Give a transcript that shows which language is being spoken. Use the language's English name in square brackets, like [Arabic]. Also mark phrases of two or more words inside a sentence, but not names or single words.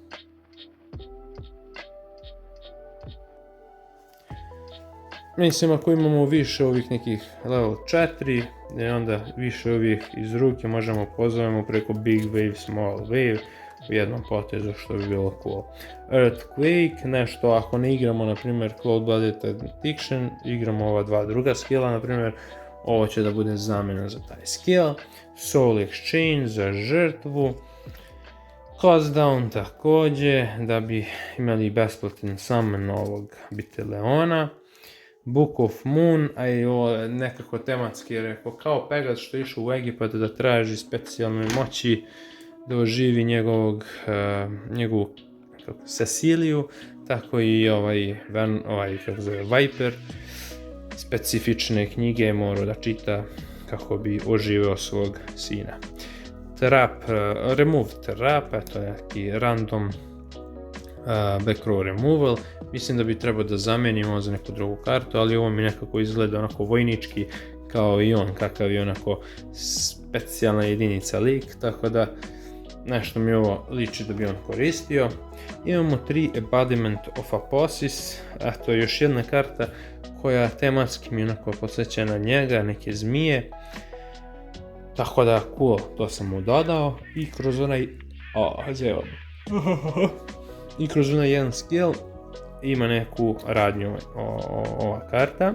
[Serbian] Mislim, ako imamo više ovih nekih level 4, i onda više ovih iz ruke možemo pozovemo preko Big Wave, Small Wave u jednom potezu, što bi bilo cool. Earthquake, nešto ako ne igramo, na primjer, Cold-Blooded Addiction, igramo ova dva druga skilla, na primjer, ovo će da bude zamjena za taj skill. Soul Exchange za žrtvu. Cost Down također, da bi imali besplatan summon ovog Biteleona. Book of Moon, a i ovo nekako tematski je rekao, kao Pegas što je išao u Egipat da traži specijalne moći da oživi njegovu Ceciliju, tako i Viper specifične knjige je morao da čita kako bi oživio svog sina. Remove Trap, to je neki [English] random back row removal. [Serbian] Mislim da bi trebao da zamenimo za neku drugu kartu, ali ovo mi nekako izgleda onako vojnički kao i on, kakav je onako specijalna jedinica lik, tako da nešto mi ovo liči da bi on koristio. Imamo 3 Embodiment of Aposis, a to je još jedna karta koja tematski mi onako podsjeća na njega, neke zmije. Tako da cool, to sam mu dodao i kroz onaj jedan skill ima neku radnju ova karta.